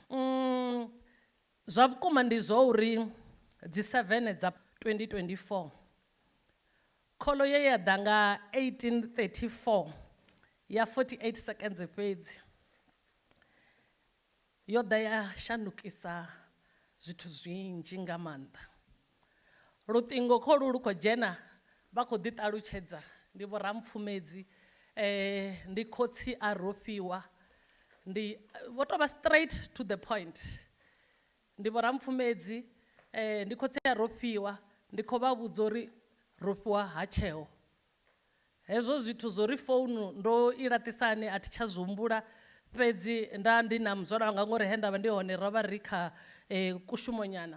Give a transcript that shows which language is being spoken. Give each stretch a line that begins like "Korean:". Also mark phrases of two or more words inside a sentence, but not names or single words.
Venda: Zwa vhukuma ndi zwo uri dzi 7 dza 2024 kholo ye ya ḓa nga 1834 ya 48 seconds fhedzi yo ḓa ya shandukisa zwithu zwinzhi nga maanḓa. Luṱingo kholu lu khou dzhena vha khou ḓi ṱalutshedza ndi Vho Rampfumedzi, ndi khotsi a Rofhiwa, ndi vho tou vha
English: straight to the point.
Venda: Ndi Vho Rampfumedzi, ndi khotsi a Rofhiwa, ndi khou vha vhudza uri Rofhiwa ha tsheo. Hezwo zwithu zwo ri founu ndo i laṱisani a thi tsha zwi humbula, fhedzi nda ndi na muzwala wanga ngori he ndavha ndi hone ro vha ri kha kushumo nyana.